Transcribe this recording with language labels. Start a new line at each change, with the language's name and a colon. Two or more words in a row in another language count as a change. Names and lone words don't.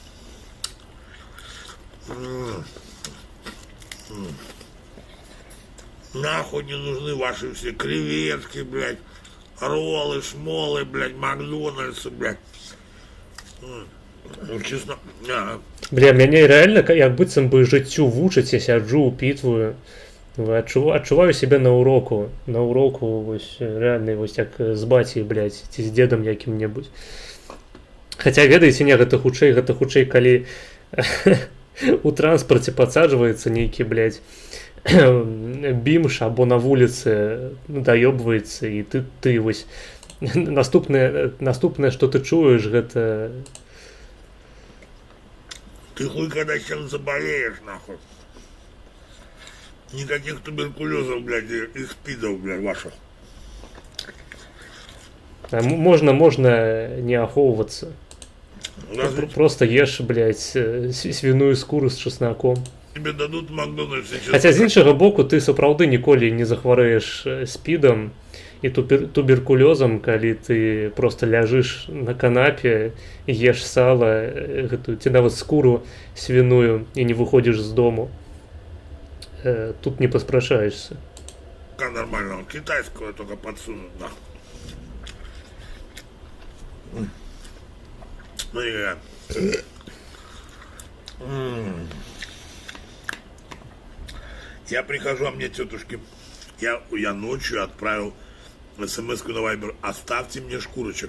Russian: Нахуй не нужны ваши все креветки, блядь, роллы, шмолы, блядь, Макдональдсы, блядь. Ну, честно, Бля,
Belarusian: мяне реально як быццам бы жыццю вучаць, я сяджу, упітваю. Адчуваю себе на уроку. На уроку, вось, реально, вось як з бацей, блядь, ці з дедам якім-небудзь. Хаця, ведаеце, не, гэта хутчэй, калі у транспарце падсаджваецца нейкі, блядь, бімш або на вуліцы даёбваецца, і ты вось наступнае, што ты чуеш, гэта...
Russian: ты хуй когда чем заболеешь, нахуй. Никаких туберкулезов, блядь, и спидов, блядь, ваших. Можно не ахоўвацца. Просто ешь, блядь, свиную скуру з чесноком. Тебе дадут в Макдональдсе чеснок.
Belarusian: Хаця з іншага боку, ты сапраўды ніколі не захварэеш спідам і туберкулёзам, калі ты просто ляжыш на канапе, еш сала, гэтую, ці нават скуру свіную і не выходзіш з дому. Тут не паспрашаешься.
Russian: Нормально, китайского только подсунут, да. Смотри, я прихожу, а мне тетушки, я ночью отправил смс-ку на Viber: оставьте мне шкурочек.